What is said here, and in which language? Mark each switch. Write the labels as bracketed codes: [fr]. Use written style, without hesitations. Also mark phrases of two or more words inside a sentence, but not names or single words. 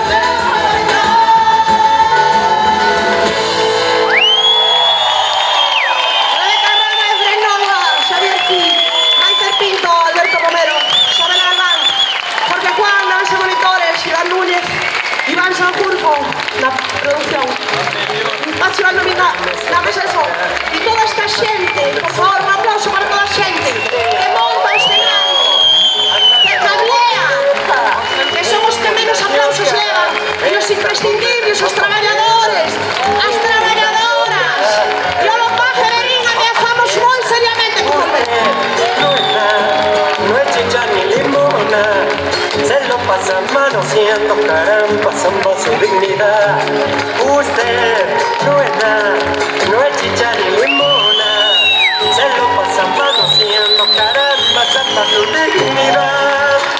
[gl] Rebeca Rama, Efraín Nova, Xavier Gil, Maicer Pinto, Alberto Romero, Isabel Galván, Jorge Juan, Nancy Monitores, Iván Núñez, Iván Sanjurjo, [es] la producción, [gl] Pachi Iván Dominga, [es] nada más eso, y [gl] toda esta xente, por favor, un aplauso para toda a xente que monta o escenario, que cablea, que son os que menos aplausos levan, e os imprescindibles, os traballadores, as traballadoras, e o Lopaje Berín, ameazamos moi seriamente con volver. [es] No es chicha ni limona, se lo pasa manoseando, caramba, zamba su dignidad. Usted no es nada, no es chicha ni limona, se lo pasa manoseando, caramba, zamba su dignidad.